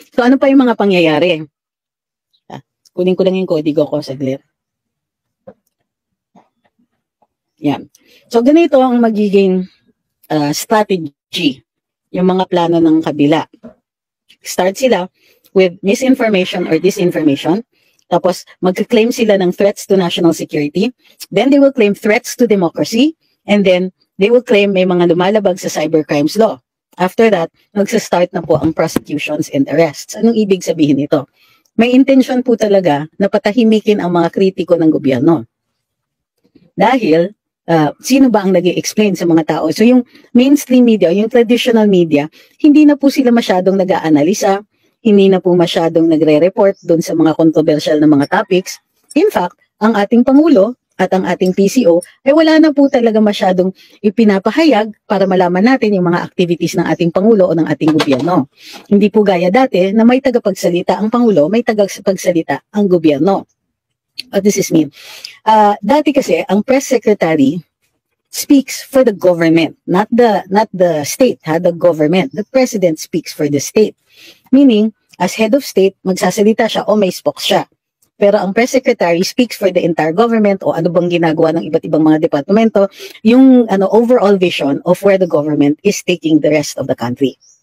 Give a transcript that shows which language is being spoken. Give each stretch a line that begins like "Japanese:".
Filipino: So, ano pa yung mga pangyayari? Kunin ko lang yung kodigo ko saglit. Yan. So, ganito ang magiging strategy, yung mga plano ng kabila.
English: Start sila with misinformation or disinformation.
Filipino: Tapos, mag-claim sila ng
English: threats to national security. Then, they will claim threats to democracy. And then, they will claim
Filipino: may mga lumalabag sa
English: cybercrimes law. After that,
Filipino: magsa-start na po ang
English: prosecutions and arrests.
Filipino: Anong ibig sabihin nito? May intention po talaga na patahimikin ang mga kritiko ng gobyerno. Dahil, sino ba ang nag-i-explain sa mga tao? So yung mainstream media, yung traditional media, hindi na po sila masyadong nag-aanalisa, hindi na po masyadong nagre-report doon sa mga controversial na mga topics. In fact, ang ating Pangulo at ang ating PCO ay wala na po talaga masyadong ipinapahayag para malaman natin yung mga activities ng ating Pangulo o ng ating gobyerno. Hindi po gaya dati na may tagapagsalita ang Pangulo, may tagapagsalita ang gobyerno.
English: What does this mean?
Filipino: Dati kasi, ang
English: press secretary speaks for the government, not the state, the government. The president speaks for the state. Meaning, as head of state,
Filipino: magsasalita siya o may spokes siya.
English: Pero ang press secretary speaks for the entire government
Filipino: o ano bang ginagawa ng iba't ibang mga departamento, yung
English: overall vision of where the government is taking the rest of the country.